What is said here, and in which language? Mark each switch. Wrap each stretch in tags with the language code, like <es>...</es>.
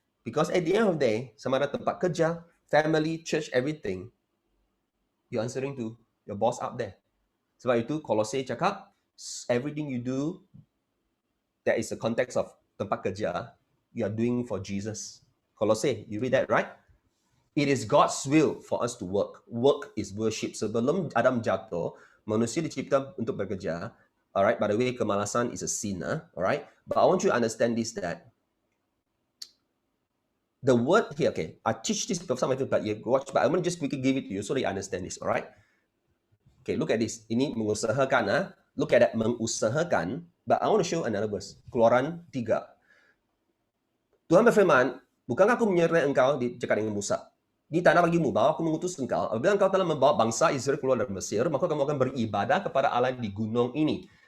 <en>Because at the end of the day,</en> <ms>sama ada tempat kerja,</ms> <en>family, church, everything, you're answering to your boss up there.</en> <ms>Sebab itu, Kolose cakap,</ms> <en>everything you do, that is the context of</en> <ms>tempat kerja,</ms> <en>you are doing for Jesus. Kolose, you read that, right? It is God's will for us to work. Work is worship.</en> <ms>Sebelum Adam jatuh, manusia dicipta untuk bekerja.</ms> <en>Alright, by the way, kemalasan is a sin. Alright, but I want you to understand this, that The word here, okay, I teach this to some of you, but you watch, but I'm going to just quickly give it to you so that you understand this, all right? Okay, look at this.</en> <ms>Ini mengusahakan,</ms> <en>look at that, mengusahakan. But I want to show another verse.</en> <ms>Keluaran 3. Tuhan berfirman, bukankah aku menyertai engkau, cakap dengan Musa, di tanah bagimu, bahwa aku mengutus engkau, apabila engkau telah membawa bangsa Israel keluar dari Mesir, maka kamu akan beribadah kepada Allah di gunung ini.</ms>